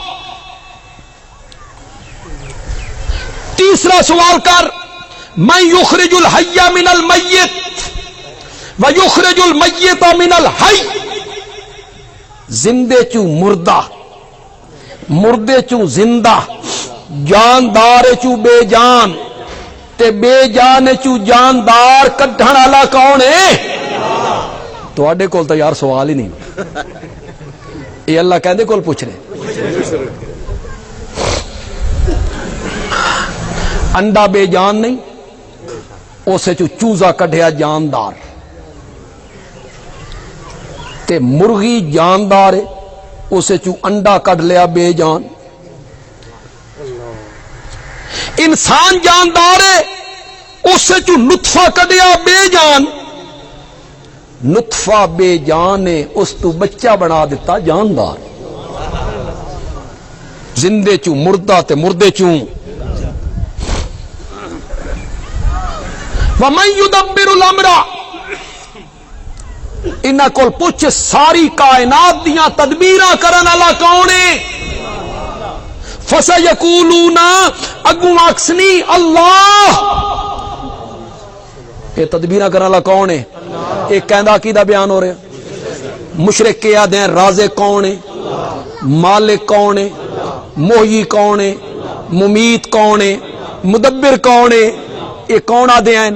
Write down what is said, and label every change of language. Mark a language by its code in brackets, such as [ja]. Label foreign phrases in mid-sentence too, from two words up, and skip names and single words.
[pa] تیسرا سوال کر، [ar] من یخرج الحی من المیت ویخرج المیت من الحی، [pa] زندے چوں مردہ، مردے چوں زندہ، جاندار چوں بے جان تے بے جان چوں جاندار کڈھن والا کون ہے؟ تواڈے کول تو یار سوال ہی نہیں، یہ اللہ کہندے کول پوچھ رہے۔ انڈا بے جان نہیں، اسے چو چوزا کڈھیا جاندار، تے مرغی جاندار ہے، اسے چو انڈا کڈ لیا بے جان۔ انسان جاندار ہے، اسے چو نطفہ کڈیا بے جان، نطفہ بے جان ہے، اس تو بچہ بنا دیتا جاندار۔ زندے چو مردہ تے مردے چوں۔ [ar] وَمَن يُدَبِّرُ الْأَمْرَ، [pa] انہاں کول پوچھ ساری کائنات دیاں تدبیراں کرن والا کون ہے؟ فَسَيَقُولُونَ، اگوں آکھسنی اللہ۔ یہ تدبیراں کرن والا کون ہے؟ ایک کہندا کیدا بیان ہو رہا؟ مشرک کے آدھے ہیں رازق کون ہے، مالک کون ہے، محیی کون ہے، ممیت کون ہے، مدبر کون ہے، یہ کون آدھے ہیں؟